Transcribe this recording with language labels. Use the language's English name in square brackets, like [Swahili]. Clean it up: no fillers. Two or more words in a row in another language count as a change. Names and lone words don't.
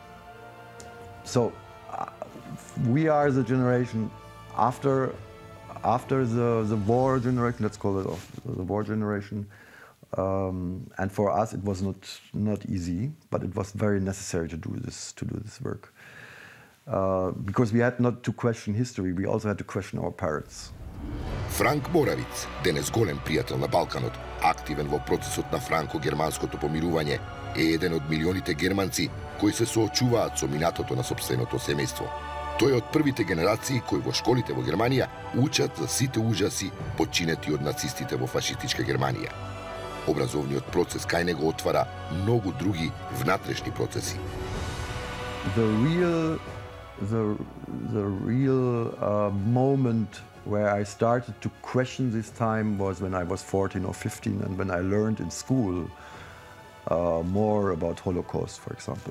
[English] So we are the generation after the war generation, let's call it the war generation. And for us it was not easy, but it was very necessary to do this work. Because we had not to question history, we also had to question our parents. [Macedonian] Франк Моравиц, денес голем пријател на Балканот, активен во процесот на франко-германското помирување, е еден од милионите германци кои се соочуваат со минатото на сопственото семејство. Тој е од првите генерации кои во школите во Германија учат за сите ужаси починети од нацистите во фашистичка Германија. Образовниот процес кај него отвара многу други внатрешни процеси. [English] The real moment where I started to question this time was when I was 14 or 15, and when I learned in school more about Holocaust, for example.